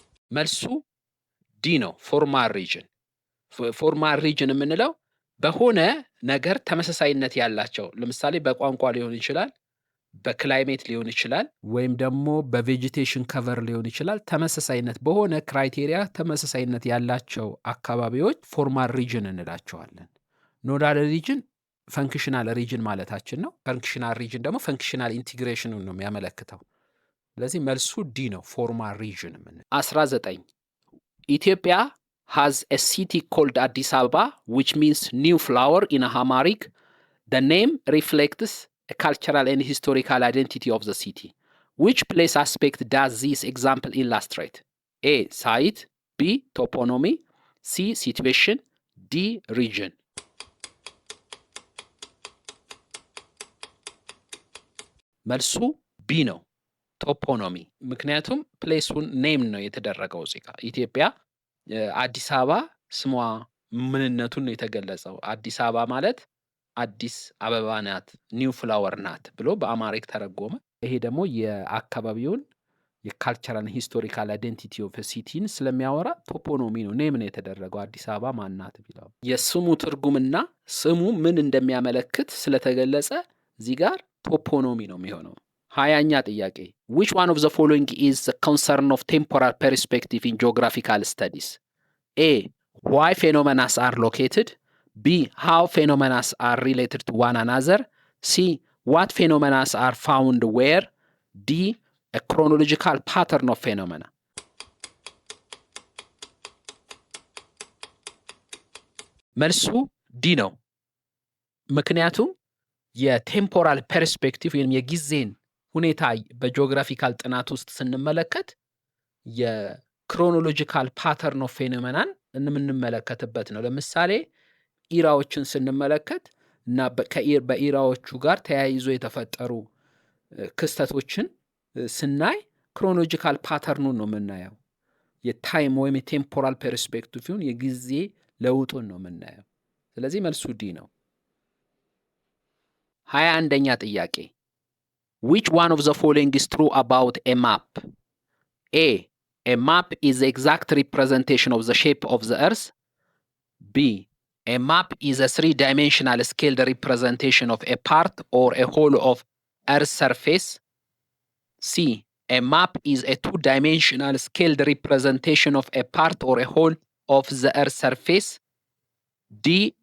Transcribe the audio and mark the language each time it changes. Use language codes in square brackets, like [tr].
[am] መልሱ ዲ ነው፣ ፎርማል ሪጅን። ፎርማል ሪጅን የምንለው በሆነ ነገር ተመሳሳይነት ያላቸው ለምሳሌ በቋንቋ ሊሆን ይችላል፣ በክላይሜት ሊሆን ይችላል፣ ወይም ደግሞ በቬጂቴሽን ከቨር ሊሆን ይችላል። ተመሳሳይነት በሆነ ክራይቴሪያ ተመሳሳይነት ያላቸው አካባቢዎች ፎርማል ሪጅን እንላቸዋለን። ኖዳል ሪጅን ፈንክሽናል ሪጅን ማለታችን ነው። ፈንክሽናል ሪጅን ደግሞ ፈንክሽናል ኢንቲግሬሽኑን ነው የሚያመለክተው። ስለዚህ መልሱ ዲ ነው፣ ፎርማል ሪጅን ምን። [en] 19 ኢትዮጵያ has a city called Addis Ababa which means new flower in Amharic. The name reflects a cultural and historical identity of the city. Which place aspect does this example illustrate? A. site, B. toponymy, C. situation, D. region. [am] መልሱ ቢ ነው፣ ቶፖኖሚ። ምክንያቱም ፕሌሱን ኔም ነው የተደረገው እዚህ ጋር። ኢትዮጵያ አዲስ አበባ ስሟ ምንነቱን ነው የተገለጸው። አዲስ አበባ ማለት አዲስ አበባ ናት፣ ኒው ፍላወር ናት ብሎ በአማሪክ ተረጎመ። ይሄ ደግሞ የአካባቢውን የካልቸራል ሂስቶሪካል አይዴንቲቲ ኦፍ ሲቲን ስለሚያወራ ቶፖኖሚ ነው። ኔም ነው የተደረገው አዲስ አበባ ማናት ቢለው የስሙ ትርጉምና ስሙ ምን እንደሚያመለክት ስለተገለጸ እዚህ ጋር ቶፖኖሚ ነው የሚሆነው። 20ኛ ጥያቄ [en] which one of the following is the concern of temporal perspective in geographical studies? A. Why phenomena are located. B. How phenomena are related to one another. C. What phenomena are found where. D. A chronological pattern of phenomena. [am] መልሱ ዲ ነው። ምክንያቱም የቴምፖራል ፐርስፔክቲቭ ወይም የጊዜን ሁኔታ በጂኦግራፊካል ጥናት ውስጥ ስንመለከት የክሮኖሎጂካል ፓተርን ኦፍ ፌኖሜናን የምንመለከትበት ነው። ለምሳሌ ኢራዎችን ስንመለከት እና በኢራዎቹ ጋር ተያይዞ የተፈጠሩ ክስተቶችን ስናይ ክሮኖሎጂካል ፓተርኑን ነው የምናየው። የታይም ወይም የቴምፖራል ፐርስፔክቲቭን የጊዜ ለውጡን ነው የምናየው። ስለዚህ መልሱ ዲ ነው። 21ኛ ጥያቄ [en] which one of the following is true about a map? A. A map is the exact representation of the shape of the earth. B. A map is a three-dimensional scaled representation of a part or a whole of earth's surface. C. A map is a two-dimensional scaled representation of a part or a whole of the earth's surface. D.